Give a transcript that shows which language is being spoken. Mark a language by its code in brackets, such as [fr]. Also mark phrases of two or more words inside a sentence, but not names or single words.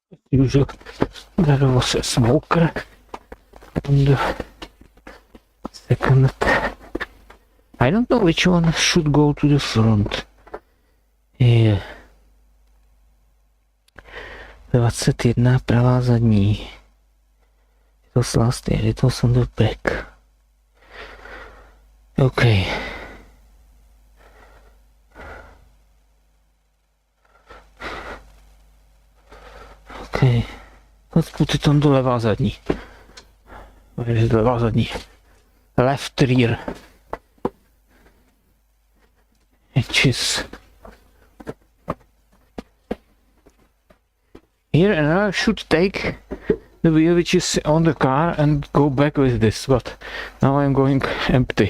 [en] usual there was a smoker on the second. I don't know which one should go to the front. [cs] Yeah. 21 pravá zadní. [en] It was last year, it was on the back. Okay. Okay. Let's put it on the [cs] levá zadní. [en] Where is [cs] levá zadní? [en] Left rear. Which is here, and I should take the wheel which is on the car and go back with this, but now I'm going empty.